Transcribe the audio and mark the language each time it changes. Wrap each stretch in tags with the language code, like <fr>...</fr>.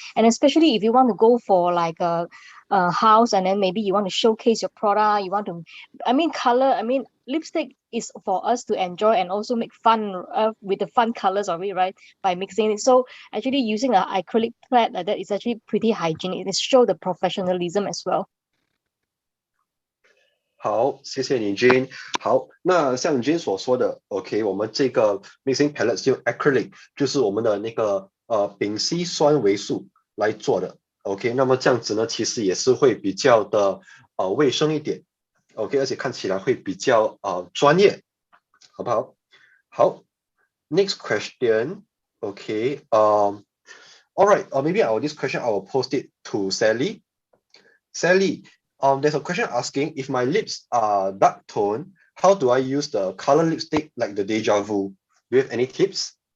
<en>And especially if you want to go for like a house, and then maybe you want to showcase your product, you want to, color, lipstick is for us to enjoy and also make fun with the fun colors of it, right? By mixing it. So actually using an acrylic pad like that is actually pretty hygienic. It shows the professionalism as well.</en> <zh>好，谢谢你 Jane。好，那像 Jane 所说的 ，OK， 我们这个 mixing palette 是用 acrylic， 就是我们的那个丙烯酸维素来做的。 OK， 那么这样子呢，其实也是会比较的卫生一点。 OK， 而且看起来会比较专业，好不好？</zh> <en>好 ，next question。 OK， all right， maybe this question I will post it to Sally. Sally, there's a question asking if my lips are dark tone, how do I use the color lipstick like the Deja Vu? Do you have any tips?</en>